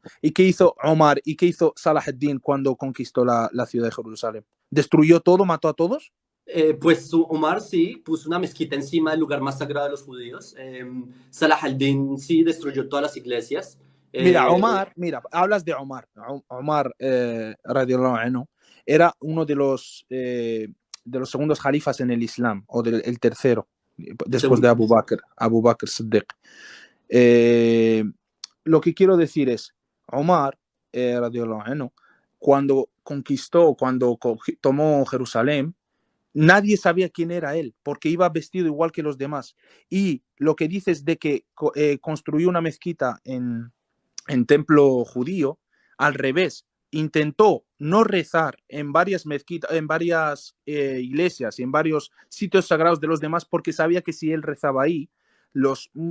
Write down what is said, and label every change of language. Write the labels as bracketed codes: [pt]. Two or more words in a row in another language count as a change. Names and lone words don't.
[es] ¿Y qué hizo Omar y qué hizo Salah ad-Din cuando conquistó la ciudad de Jerusalén? ¿Destruyó todo, mató a todos? Pues Omar sí puso una mezquita encima del lugar más sagrado de los judíos. Salah al-Din sí destruyó todas las iglesias. Mira, Eh, mira, hablas de Omar. Omar, [ar] radiallahu anhu, [es] era uno de los segundos califas en el Islam, o el tercero, después de según, Abu Bakr Siddiq. Eh, lo que quiero decir es, Omar, [ar] radiallahu anhu, [es] cuando conquistó, tomó Jerusalén, nadie sabía quién era él, porque iba vestido igual que los demás. Y lo que dices de que construyó una mezquita en templo judío, al revés, intentó no rezar en varias mezquitas, en varias iglesias y en varios sitios sagrados de los demás, porque sabía que si él rezaba ahí, los